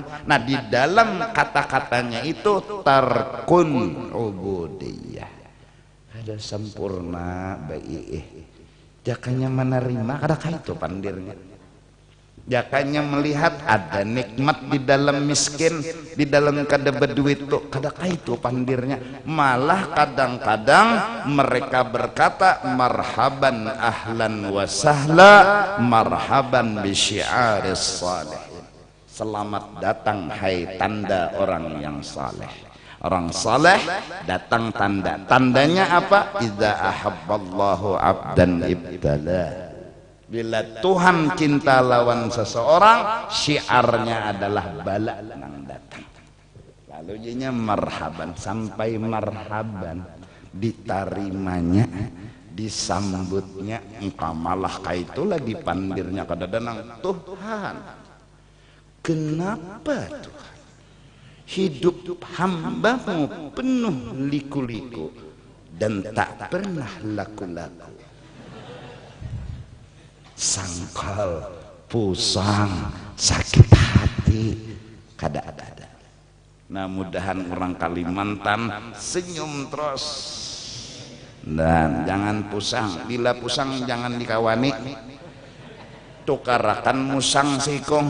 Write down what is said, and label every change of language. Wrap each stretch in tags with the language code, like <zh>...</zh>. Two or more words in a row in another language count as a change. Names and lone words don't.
<id>Nah di dalam kata-katanya itu</id> <ar>tarkun ubudiyah,</ar> <id>ada sempurna baik.</id> <bjn>Jakanya menerima kada kayak itu pandirnya. Jakanya melihat ada nikmat di dalam miskin, di dalam kada berduit tuh kada kayak itu pandirnya.</bjn> <id>Malah kadang-kadang mereka berkata</id> <ar>marhaban ahlan wa sahla, marhaban bi syi'aris salihin.</ar> <id>Selamat datang hai tanda orang yang saleh. Orang saleh datang tanda. Tandanya apa?</id> <ar>Idza ahabballahu abdan ibtala.</ar> <bjn>Bila Tuhan cinta lawan seseorang, syiarnya adalah bala nang datang. Lalu jadinya marhaban, sampai marhaban ditarimanya, disambutnya, engkau malah kayak itu lagi pandirnya kadang-kadang Tuhan.</bjn> <id>Kenapa Tuhan? Hidup hambamu penuh liku-liku dan tak pernah laku-laku.</id> <bjn>Sangkal, pusang, sakit hati, kada ada. Nah mudahan orang Kalimantan senyum terus dan jangan pusang. Bila pusang jangan dikawani, tukarakan musang sikong.</bjn>